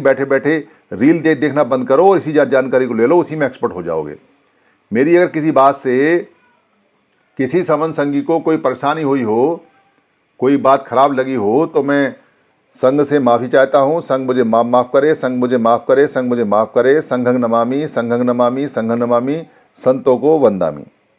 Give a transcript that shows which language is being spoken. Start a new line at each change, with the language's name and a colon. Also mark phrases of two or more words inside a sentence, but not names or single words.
Hindi: बैठे बैठे रील देखना बंद करो और इसी जानकारी को ले लो, उसी में एक्सपर्ट हो जाओगे। मेरी अगर किसी बात से किसी समन संगी को कोई परेशानी हुई हो, कोई बात खराब लगी हो, तो मैं संघ से माफ़ी चाहता हूँ। संघ मुझे माफ़ करे, संघ मुझे माफ़ करे, संघ मुझे माफ़ करे।
Pali: संघं नमामि, संघं नमामि, संघं नमामि,
Hindi: संतों को वंदामि।